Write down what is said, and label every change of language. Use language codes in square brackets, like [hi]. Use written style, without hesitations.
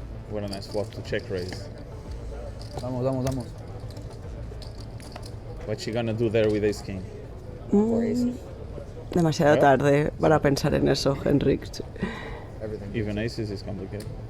[en] What a nice flop to check raise. [es] Vamos, vamos, vamos. [en] What's she gonna do there with ace king? [es] Demasiado tarde para pensar en eso, Henriks. [en] Everything. Even aces is complicated.